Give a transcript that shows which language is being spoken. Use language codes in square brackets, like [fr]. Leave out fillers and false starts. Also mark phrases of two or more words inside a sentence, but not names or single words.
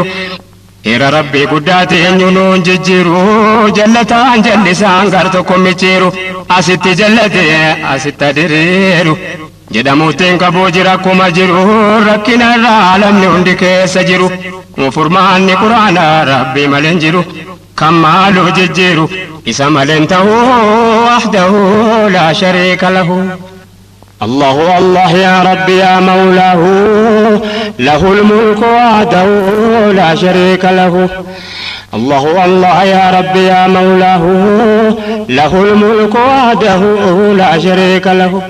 [om] Era rabbii guddaati eenyuun jijjiiru jallataan jallisaan gar tokko micciiru asitti jallatee asitti diriiru jedhamuutiin qabuu jira akkuma jiru rakkina irraa lamni hundi keessa jiru furmaanni quraanaa rabbii malee hin jiru kan maaloo jijjiiru isa malee hin ta'u [ar] وحده لا شريك له. الله الله يا ربي يا مولاه له الملك وحده لا شريك له. الله الله يا ربي يا مولاه له الملك وحده لا شريك له.